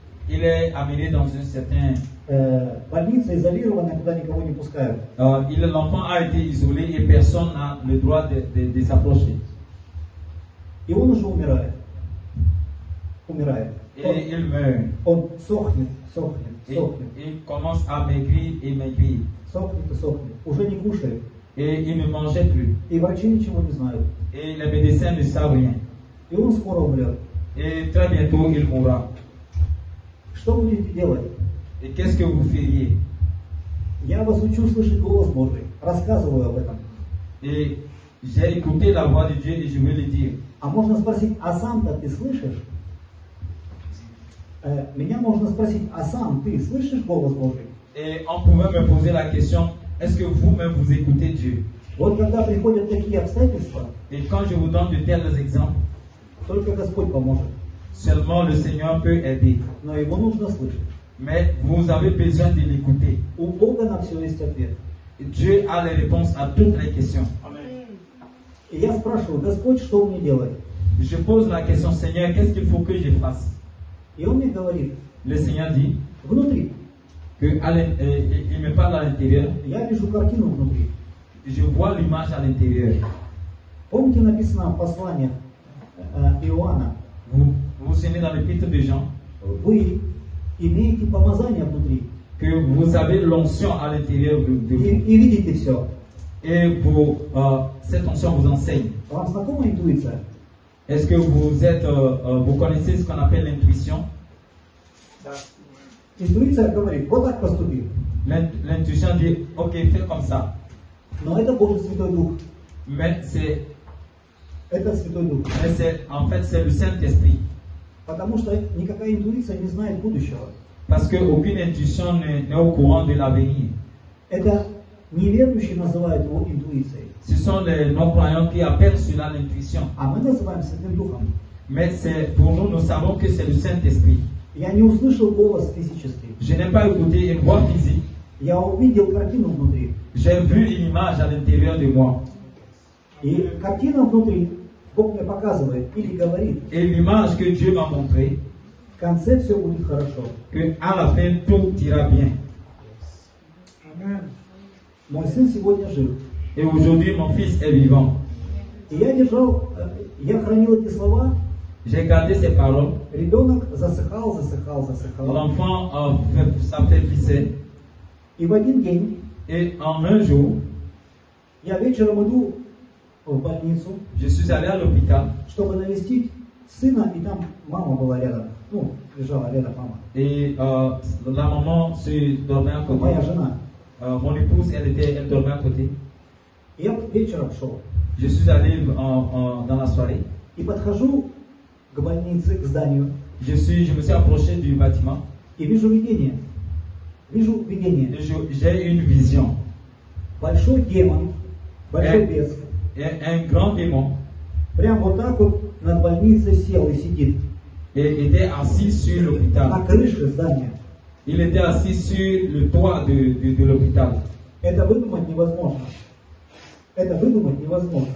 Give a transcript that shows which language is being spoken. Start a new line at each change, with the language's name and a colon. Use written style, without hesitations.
French: il est amené dans un certain...
Russian: Больница изолированная, куда никого не пускают.
French: L'enfant a été isolé et personne n'a le droit de s'approcher.
Russian: И он уже умирает. Умирает.
French: Et il meurt.
Russian: Он сохнет, сохнет,
French: Et
Russian: сохнет.
French: il commence à maigrir et maigrir.
Russian: Сохнет и сохнет. Уже не кушает.
French: Et il ne mangeait plus.
Russian: И врачи ничего не знают.
French: Et les médecins ne savent rien.
Russian: И он скоро умрет.
French: Et très bientôt, il mourra.
Russian: Что вы будете делать?
French: Et qu'est-ce que vous feriez?
Russian: Я вас учу слышать голос Божий. Рассказываю об этом.
French: Et j'ai écouté la voix de Dieu et je veux le dire.
Russian: А можно спросить, а сам-то ты слышишь? Меня можно спросить, а сам ты слышишь голос Божий?
French: Et on pouvait me poser la question, est-ce que vous-même vous écoutez Dieu?
Russian: Вот когда приходят такие обстоятельства,
French: Et quand je vous donne de tels exemples,
Russian: только Господь поможет.
French: seulement le Seigneur peut aider.
Russian: Но его нужно слышать.
French: Mais vous avez besoin de l'écouter.
Russian: У Бога на все есть ответ.
French: Dieu a les réponses à toutes les questions.
Russian: И я спрашиваю, Господь, что мне делать?
French: Je pose la question, Seigneur, qu'est-ce qu'il faut que je fasse?
Russian: И он мне говорит,
French: Le Seigneur dit
Russian: внутри.
French: qu'il me parle à l'intérieur.
Russian: Я вижу картину внутри.
French: Je vois l'image à l'intérieur.
Russian: Помните, написано в посланиях Иоанна,
French: Vous vous souvenez dans l'épître de Jean
Russian: вы имеете помазание внутри.
French: que vous avez l'onction à l'intérieur de vous.
Russian: И видите все.
French: Et cette onction vous enseigne.
Russian: Вам знакома интуиция?
French: Est-ce que vous connaissez ce qu'on appelle l'intuition?
Russian: Интуиция говорит, вот так поступи.
French: L'intuition dit, ok, fais comme ça.
Russian: Но это Божий Святой Дух.
French: Mais c'est
Russian: Это Святой Дух.
French: en fait c'est le Saint-Esprit.
Russian: Потому что никакая интуиция не знает будущего.
French: Parce qu'aucune intuition n'est au courant de l'avenir.
Russian: Это неверующие называют его интуицией.
French: Ce sont les non-croyants qui appellent cela l'intuition.
Russian: А мы называем Святым Духом.
French: Mais pour nous, nous savons que c'est le Saint-Esprit.
Russian: Я не услышал голос физический.
French: Je n'ai pas écouté une voix physique.
Russian: Я увидел картину внутри.
French: J'ai vu une image à l'intérieur de moi.
Russian: И картина внутри Бог мне показывает или говорит,
French: Et l'image que Dieu m'a montrée,
Russian: в конце все будет хорошо.
French: qu'à la fin, tout ira bien.
Russian: Мой сын сегодня жив.
French: Et aujourd'hui, mon fils est vivant.
Russian: И я хранил эти слова.
French: J'ai gardé ces paroles.
Russian: Ребенок засыхал.
French: L'enfant s'affaiblissait.
Russian: И в один день
French: Et en un jour,
Russian: я вечером иду в больницу,
French: je suis allé à l'hôpital.
Russian: чтобы навестить сына, и там мама была рядом. Ну, лежала рядом мама.
French: Et la maman se dormait à côté.
Russian: Моя жена.
French: Mon épouse, elle dormait à côté.
Russian: И я вечером шел.
French: Je suis allé dans la soirée.
Russian: И подхожу к больнице, к зданию.
French: Je me suis approché du bâtiment.
Russian: И вижу видение.
French: Et j'ai une vision.
Russian: Большой демон, большой бес.
French: Un grand démon.
Russian: Прям вот так вот над больницей сел и сидит.
French: Et était assis sur l'hôpital.
Russian: На крыше здания.
French: Il était assis sur le toit de l'hôpital.
Russian: Это выдумать невозможно. Это выдумать невозможно.